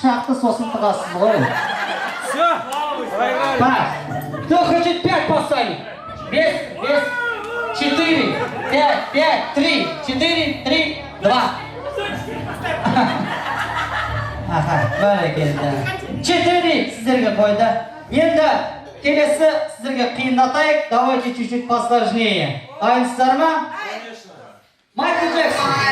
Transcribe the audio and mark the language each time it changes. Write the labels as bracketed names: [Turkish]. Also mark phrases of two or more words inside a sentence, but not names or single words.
[Kazakh] ақты сосын тығасыз ғой. [Russian] Все, проиграли. Так, кто хочет 5 поставить? 5, 4, 5, 5, 3, 4, 3, 2. [Kazakh] Аха, бәрекелді. 4 сіздерге қойды. Енді келесі сіздерге қиындатайық. [Russian] Давайте чуть-чуть посложнее. [Kazakh] Дайынсыздар ма? Майкл Джексон.